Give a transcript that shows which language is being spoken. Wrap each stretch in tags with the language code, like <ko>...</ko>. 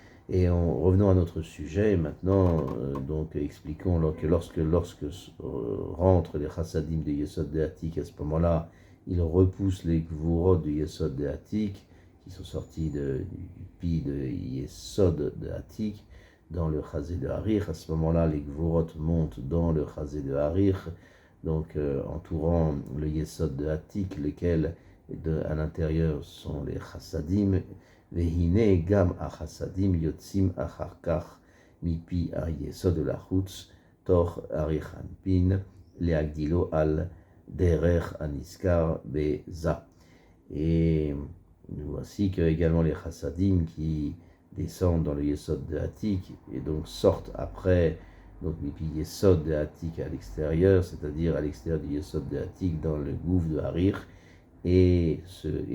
<fr>Et revenons à notre sujet maintenant, donc expliquons que lorsque rentrent les chassadim de Yesod de Hatik, à ce moment-là, ils repoussent les gvurot de Yesod de Hatik, qui sont sortis du pi de Yesod de Hatik, dans le chazé de Harir. À ce moment-là, les gvurot montent dans le chazé de Harir, donc entourant le Yesod de Hatik, lesquels à l'intérieur sont les chassadim.</fr> <he>והנה גם החסדים יוצאים אחר כך מפי היסוד לחוץ, תוך אריך אנפין, להגדילו על דרך הנזכר בזה.</he> <fr>Et voici que également les chassadim qui descendent dans le yesod de Hatik et donc sortent après, donc mipi yesod de Hatik à l'extérieur, c'est-à-dire à l'extérieur du yesod de Hatik dans le gouffre de Harir, et se</fr>